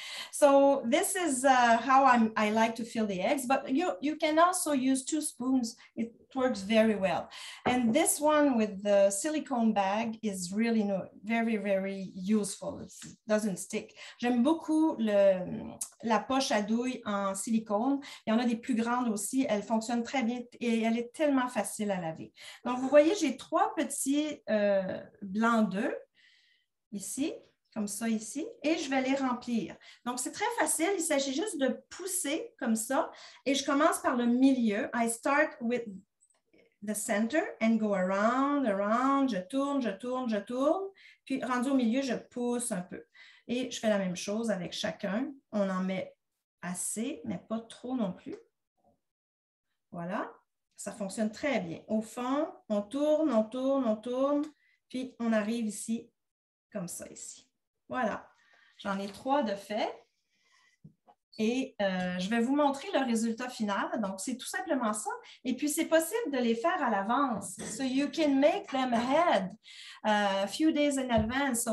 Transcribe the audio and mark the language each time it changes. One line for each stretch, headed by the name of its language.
English: So this is how I like to fill the eggs, but you can also use 2 spoons. It works very well. And this one with the silicone bag is really very, very useful. It doesn't stick.
French: J'aime beaucoup la poche à douille en silicone. Il y en a des plus grandes aussi. Elle fonctionne très bien et elle est tellement facile à laver. Donc, vous voyez, j'ai 3 petits blancs d'œufs ici. Comme ça ici, et je vais les remplir. Donc, c'est très facile. Il s'agit juste de pousser comme ça, et je commence par le milieu.
English: I start with the center and go around, around.
French: Je tourne, je tourne, je tourne. Puis, rendu au milieu, je pousse un peu. Et je fais la même chose avec chacun. On en met assez, mais pas trop non plus. Voilà. Ça fonctionne très bien. Au fond, on tourne, on tourne, on tourne. Puis, on arrive ici, comme ça ici. Voilà, j'en ai 3 de fait et je vais vous montrer le résultat final. Donc, c'est tout simplement ça. Et puis, c'est possible de les faire à l'avance.
English: So you can make them ahead a few days in advance.